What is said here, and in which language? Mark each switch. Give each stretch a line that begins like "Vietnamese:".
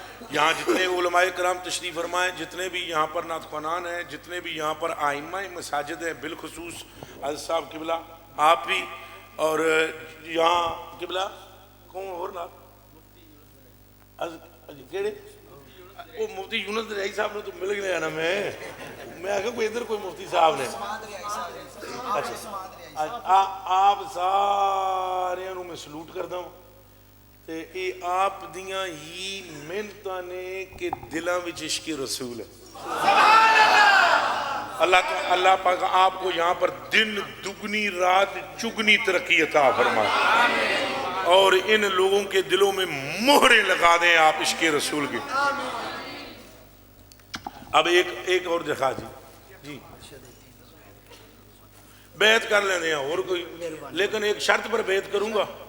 Urdu: یہاں جتنے علماء کرام تشریف فرمائیں, جتنے بھی یہاں پر نعت خوانان ہیں, جتنے بھی یہاں پر ائمہ مساجد ہیں, بالخصوص حضرت صاحب قبلہ آپ بھی, اور یہاں قبلہ کون اور نعت کیڑے وہ مفتی یونس رہی صاحب نے تو مل گیا نا. میں آگے کوئی ادھر کوئی مفتی صاحب نے آپ سارے میں سلوٹ کرتا ہوں.
Punjabi: تے اے آپ دیاں ہی محنتاں نے کہ دلاں وچ عشق رسول ہے.
Urdu: اللہ پاک آپ کو یہاں پر دن دگنی رات چگنی ترقی عطا فرمائے اور ان لوگوں کے دلوں میں مہریں لگا دیں آپ عشق رسول کی. اب ایک اور دکھا جی بیعت کر لینے ہیں اور کوئی, لیکن ایک شرط پر بیعت کروں گا.